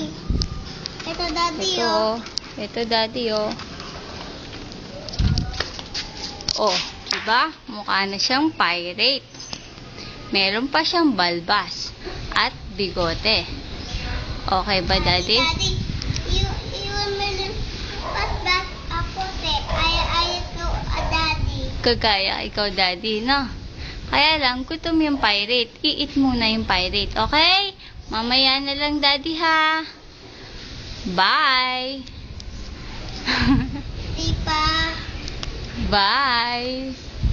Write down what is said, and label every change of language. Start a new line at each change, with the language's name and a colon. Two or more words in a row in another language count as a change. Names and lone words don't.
Filipino: Ito, Daddy, Ito, oh. Ito, Daddy, oh. Oh, diba? Mukha na siyang pirate. Meron pa siyang balbas at bigote. Okay ba, Daddy?
English: Daddy, you will put back ako, I go, Daddy.
Filipino: Kagaya ikaw, Daddy, no? Kaya lang, gutom yung pirate. I-eat muna yung pirate, okay? Mamaya na lang, Daddy, ha?
English: Bye!
Filipino: Di pa.
English: Bye!